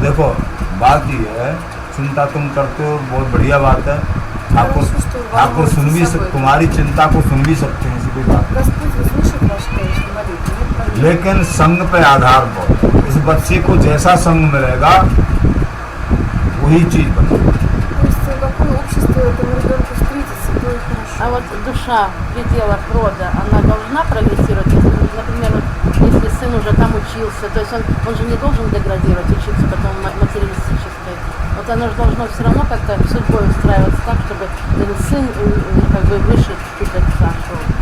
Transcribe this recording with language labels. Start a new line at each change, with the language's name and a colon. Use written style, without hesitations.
Hindi: देखो बात ये है, चिंता तुम करते हो बहुत बढ़िया बात है, ठाकुर सुन भी तुम्हारी चिंता को सुन भी सकते हैं, ऐसी कोई बात
Russian: Господь услышит вашу, конечно, молитву. нет
Hindi: नहीं।
Russian: проблем.
Hindi: लेकिन संग पे आधार पर इस बच्चे को जैसा संग मिलेगा वही चीज बनेगी।
Russian: То есть какое общество этому ребенку встретится, то и хорошо. А вот душа в пределах рода, она должна прогрессировать? Если, например, вот, если сын уже там учился, то есть он же не должен деградировать, учиться потом материалистической. Вот оно же должно все равно как-то судьбой устраиваться так, чтобы этот сын как бы выше чуть-чуть отца шел.